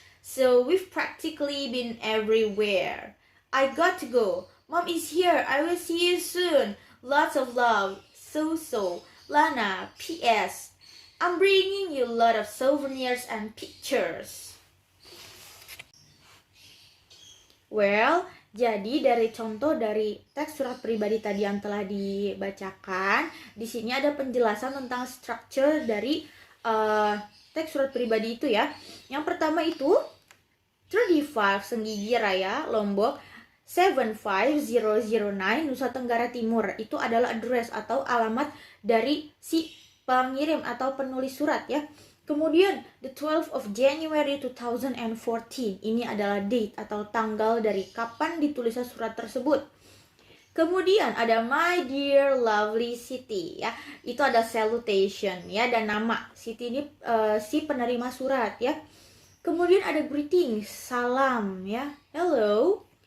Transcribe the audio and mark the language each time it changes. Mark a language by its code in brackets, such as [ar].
[en] So we've practically been everywhere. I got to go. Mom is here. I will see you soon. Lots of love. So, Lana, P.S. I'm bringing you a lot of souvenirs and pictures. [id] Well, jadi dari contoh dari teks surat pribadi tadi yang telah dibacakan, di sini ada penjelasan tentang structure dari teks surat pribadi itu ya. Yang pertama itu 35 Senggigi Raya, Lombok 75009 Nusa Tenggara Timur. Itu adalah address atau alamat dari si pengirim atau penulis surat ya. [en] Kemudian the 12th of January 2014. [id] Ini adalah date atau tanggal dari kapan ditulisnya surat tersebut. Kemudian ada [en] my dear lovely [id] Siti ya. Itu ada salutation ya, dan nama Siti ini si penerima surat ya. Kemudian ada greetings, salam ya. Hello.